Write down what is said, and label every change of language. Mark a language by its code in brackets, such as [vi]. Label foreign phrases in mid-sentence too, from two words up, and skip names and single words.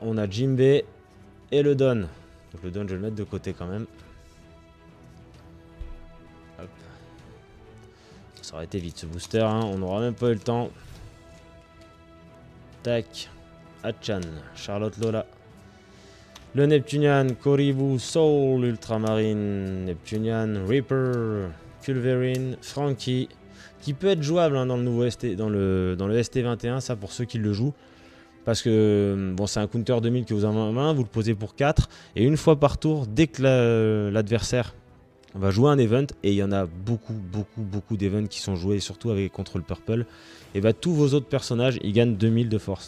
[fr] On a Jimbe et le don. Donc le don, je vais le mettre de côté quand même. Hop. Ça aurait été vite ce booster. Hein. On n'aura même pas eu le temps. Tac. Hachan. Charlotte Lola. Le Neptunian. Koribu. Soul. Ultramarine. Neptunian. Reaper. Culverine, Frankie, qui peut être jouable hein, dans le nouveau ST, dans le ST21, ça pour ceux qui le jouent. Parce que bon, c'est un counter 2000 que vous avez en main, vous le posez pour 4. Et une fois par tour, dès que l'adversaire va jouer un event, et il y en a beaucoup d'events qui sont joués, surtout avec contre le purple, et bah, tous vos autres personnages, ils gagnent 2000 de force.